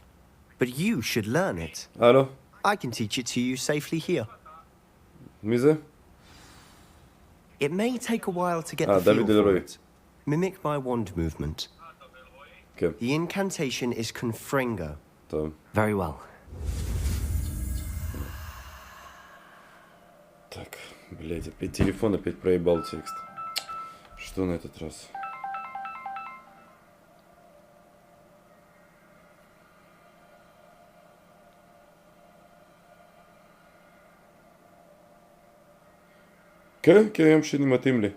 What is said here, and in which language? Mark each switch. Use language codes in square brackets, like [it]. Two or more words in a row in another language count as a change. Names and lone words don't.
[en] But you should learn it. Alo. I can teach it to you safely here. Mize? It may take a while to get the David feel for Leroy. it. Mimic my wand movement. Okay. The incantation is Confringo. Tamam. Very well. [ru] Так, блять, опять телефон, опять проебал текст. Что на этот раз? [he] כן, כן, יום שני מתאים לי.